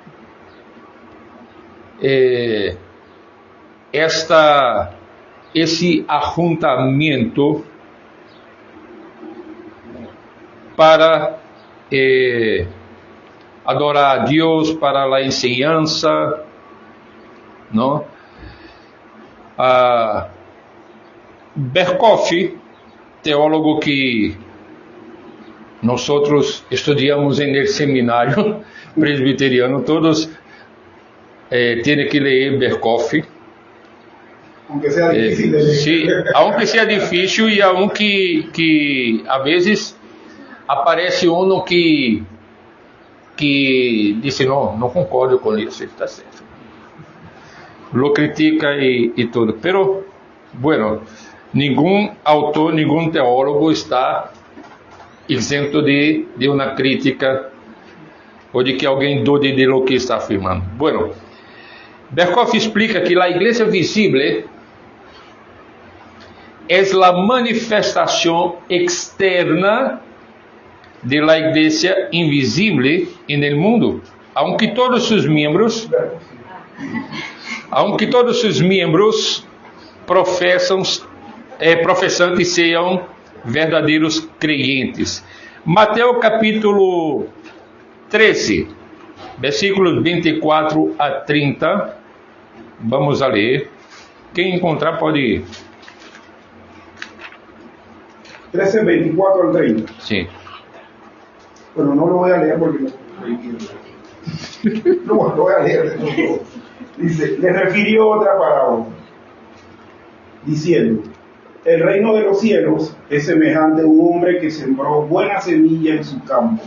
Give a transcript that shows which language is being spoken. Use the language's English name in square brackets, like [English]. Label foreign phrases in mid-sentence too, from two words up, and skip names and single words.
[Portuguese] esse ajuntamento para adorar a Deus, para a enseñança, não? Berkhoff, teólogo que nós estudamos no seminário presbiteriano, todos têm que ler Berkhoff. [Spanish] Aunque sea difícil de leer. Sí, aunque sea difícil, [Portuguese] e que a vezes aparece que diz não concordo com isso, está certo. [Spanish] Lo critica [Portuguese] e tudo. [Spanish] Pero, bueno, [Portuguese] nenhum autor, nenhum teólogo está isento de uma crítica ou de que alguém [Spanish] dude de lo que está afirmando. Bueno, [Portuguese] Berkhoff explica que a igreja visível [Spanish] es la manifestación externa de la iglesia invisible en el mundo. Aunque todos sus miembros profesantes [Portuguese] sejam verdadeiros [Spanish] creyentes. [Portuguese] Mateus capítulo 13, versículos 24 a 30. Vamos a ler. Quem encontrar pode ir. [Spanish] 13, 24 al 30. [Portuguese] Sim. [Spanish] Bueno, no lo voy a leer porque no lo voy a leer. Dice, le refirió otra parábola, diciendo, el reino de los cielos es semejante a un hombre que sembró buena semilla en su campo.